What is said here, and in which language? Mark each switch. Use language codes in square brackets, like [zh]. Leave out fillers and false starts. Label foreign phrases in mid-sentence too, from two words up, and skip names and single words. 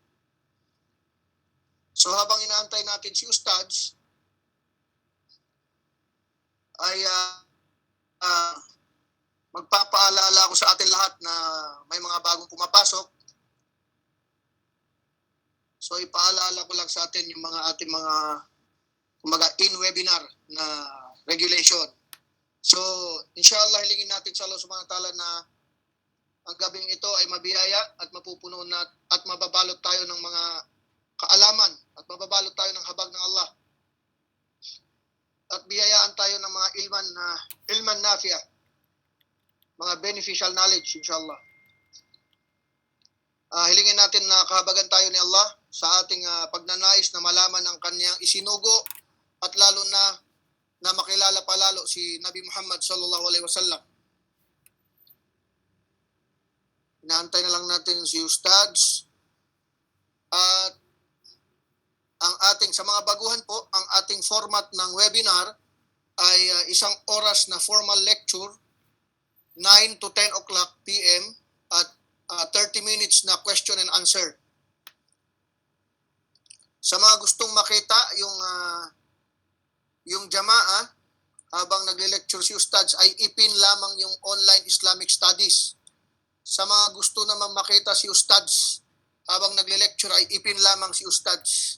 [tl] So habang inaantay natin si Ustadz, ay magpapaalala ako sa atin lahat na may mga bagong pumapasok. So ipaalala ko lang sa atin yung mga ating mga in-webinar na regulation. So, inshallah, hilingin natin sa Allah [ar] سبحانه وتعالى [tl] na ang gabing ito ay mabiyaya at mapupuno na at mababalot tayo ng mga kaalaman at mababalot tayo ng habag ng Allah. At biyayaan tayo ng mga [ar] علما نافعا, [tl] mga [en] beneficial knowledge, [tl] inshallah. Hilingin natin na kahabagan tayo ni Allah sa ating pagnanais na malaman ang kanyang isinugo at lalo na makilala pa lalo si Nabi Muhammad [ar] صلى الله عليه وسلم. [tl] Inaantay na lang natin si Ustadz. At ang ating, sa mga baguhan po, ang ating format ng webinar ay isang oras na [en] formal lecture, 9 to 10 o'clock p.m. [tl] at 30 minutes na [en] question and answer. [tl] Sa mga gustong makita yung jamaah habang nagle-lecture si Ustadz ay ipin lamang yung [en] online Islamic Studies. [tl] Sa mga gusto naman makita si Ustadz habang nagle-lecture ay ipin lamang si Ustadz.